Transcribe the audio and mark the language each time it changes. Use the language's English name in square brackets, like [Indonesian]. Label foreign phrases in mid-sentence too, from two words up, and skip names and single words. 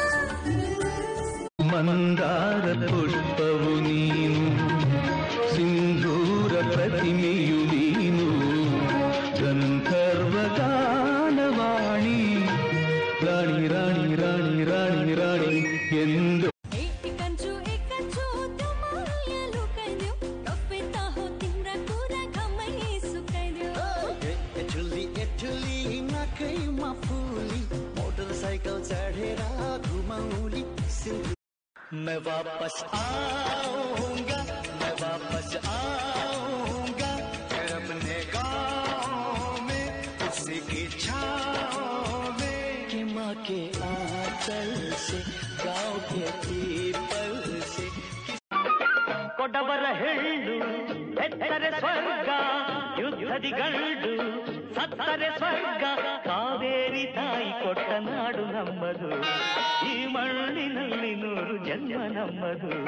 [Kannada] ಮಂದಾರ ಪುಷ್ಪವು ನೀನು ಸಿಂಧೂರ ಪ್ರತಿಮೆಯು ನೀನು ಗಂಧರ್ವ ಗಾನವಾಣಿ ರಾಣಿ ರಾಣಿ ರಾಣಿ ರಾಣಿ ರಾಣಿ ಎಂದು. [Hindi] मोटरसाइकल चढ़ेर घुमाउली मैं वापस आऊंगा मैं वापस आऊंगा फिर अपने गाँव में उसी की छाँव में माँ के आंचल से गाँव के पीपल से. [Kannada] ಕೊಡವರ ಹೆಳ್ಳು ಎತ್ತರೆ ಸ್ವರ್ಗ ಯುದ್ಧದಿ ಗಳ್ಳು ಸತ್ತರೆ ಸ್ವರ್ಗ ಕಾವೇರಿ ತಾಯಿ ಕೊಟ್ಟ ನಾಡು ನಮ್ಮದು ಈ ಮಣ್ಣಿನಲ್ಲಿ 100 ಜನ್ಮ ನಮ್ಮದು.